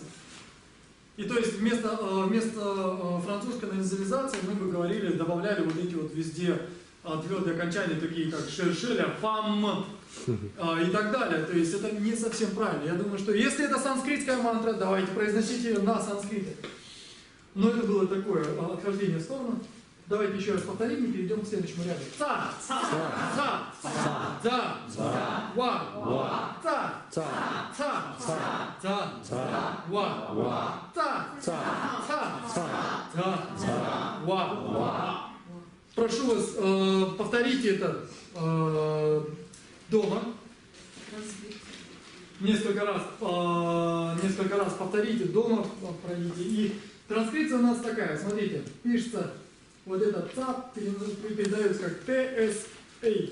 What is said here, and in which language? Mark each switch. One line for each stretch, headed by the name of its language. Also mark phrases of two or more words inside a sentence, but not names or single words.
Russian: И то есть вместо французской назализации мы бы говорили, добавляли вот эти вот везде твердые окончания, такие как шершеля, фам и так далее. То есть это не совсем правильно. Я думаю, что если это санскритская мантра, давайте произносите ее на санскрите. Но это было такое отхождение в сторону. Давайте еще раз повторим и перейдем к следующему ряду. Ца, ца, ца, ца, ца, ва, ца, ца, ца, ца, ца, ва, ца, ца, ца, ца, ва. Прошу вас, повторите это дома. Несколько раз повторите дома, пройдите. И транскрипция у нас такая, смотрите, пишется вот этот ЦАП, передается как ТСА.